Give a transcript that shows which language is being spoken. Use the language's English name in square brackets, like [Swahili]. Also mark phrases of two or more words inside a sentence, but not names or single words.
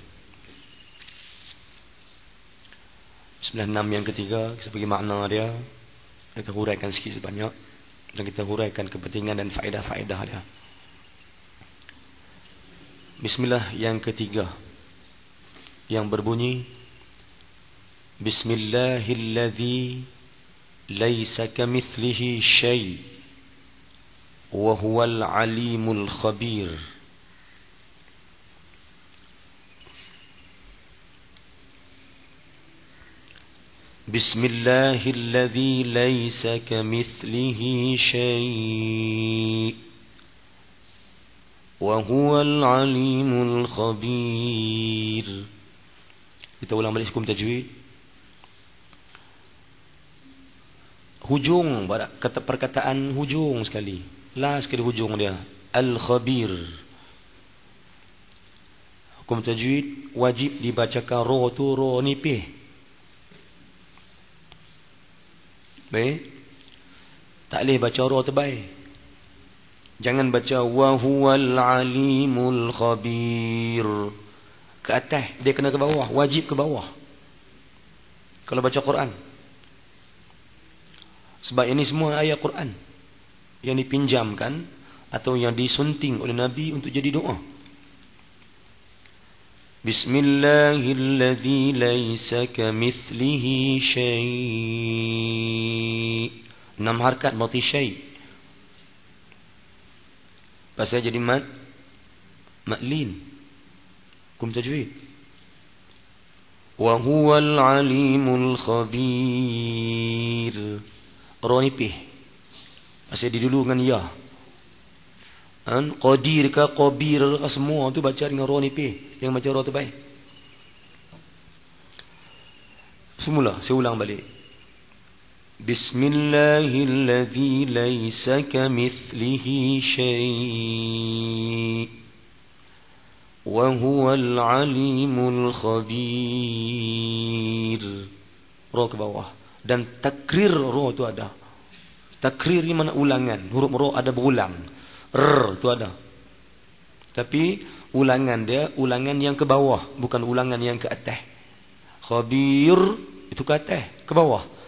[Malay] Bismillah 6 yang ketiga, kita bagi makna dia, kita huraikan sikit sebanyak dan kita huraikan kepentingan dan faedah-faedah dia. Bismillah yang ketiga yang berbunyi [Arabic] بسم الله الذي ليس كمثله شيء وهو العليم الخبير. بسم الله الذي ليس كمثله شيء وهو العليم الخبير. [Malay] Kita ulang balik hukum tajwid. Hujung, kata perkataan hujung sekali. Last sekali hujung dia. Al-Khabir. Hukum tajwid wajib dibacakan ro tu ro nipih. Baik. Tak boleh baca ro terbaik. Jangan baca [Arabic] وهو العليم الخبير. [Malay] Ke atas, dia kena ke bawah, wajib ke bawah. Kalau baca Quran. Sebab ini semua ayat Quran yang dipinjamkan atau yang disunting oleh Nabi untuk jadi doa. [Arabic] بسم الله الذي ليس كمثله شيء'. [Malay] 6 harakat berarti syai'. Pasal jadi maklin. Hukum tajwid. [Arabic] وهو العليم الخبير. [Malay] Ra nipih. Pasal didulu dengan ya. Qadir ke qabir ke semua tu baca dengan ra nipih. Yang baca ra terbaik. Semula saya ulang balik. [Arabic] بسم الله الذي ليس كمثله شيء وهو العليم الخبير. [Malay] Ra ke bawah. Dan takrir ra tu ada. Takrir ni mana ulangan. Huruf ra ada berulang. R tu ada. Tapi ulangan dia ulangan yang ke bawah, bukan ulangan yang ke atas. Khabir itu ke atas, ke bawah.